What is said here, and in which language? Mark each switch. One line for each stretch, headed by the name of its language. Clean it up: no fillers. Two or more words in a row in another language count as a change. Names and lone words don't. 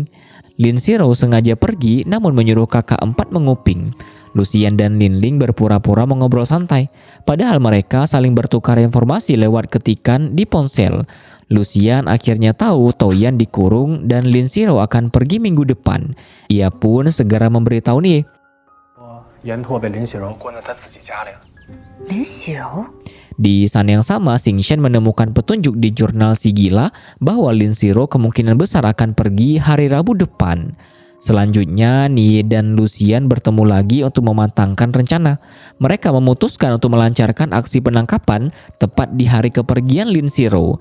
Indonesian: Lin Xiro sengaja pergi namun menyuruh kakak 4 menguping. Lucian dan Lin Ling berpura-pura mengobrol santai, padahal mereka saling bertukar informasi lewat ketikan di ponsel. Lucian akhirnya tahu Toyan dikurung dan Lin Xiro akan pergi minggu depan. Ia pun segera memberitahu Nie.
Chinese: 延拓被林喜柔关在他自己家里了。林喜柔，
Indonesian: Di sana yang sama, Xing Shen menemukan petunjuk di jurnal Sigila bahwa Lin Xiro kemungkinan besar akan pergi hari Rabu depan. Selanjutnya, Nie dan Lucian bertemu lagi untuk mematangkan rencana. Mereka memutuskan untuk melancarkan aksi penangkapan tepat di hari kepergian Lin Xiro.